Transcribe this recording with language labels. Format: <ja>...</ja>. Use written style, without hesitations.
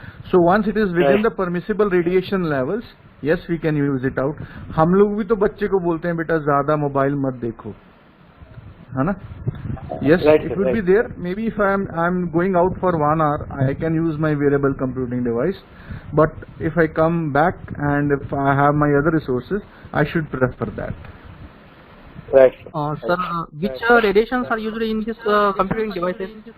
<en>So once it is within the permissible radiation levels, yes, we can use it out.</en> <hi>हम लोग भी तो बच्चे को बोलते हैं बेटा ज़्यादा मोबाइल मत देखो, है ना?</hi> <en>Yes, it would be there. Maybe if I'm going out for 1 hour, I can use my wearable computing device. But if I come back and if I have my other resources, I should prefer that. Right. Sir, which radiations are used in this computing devices?</en>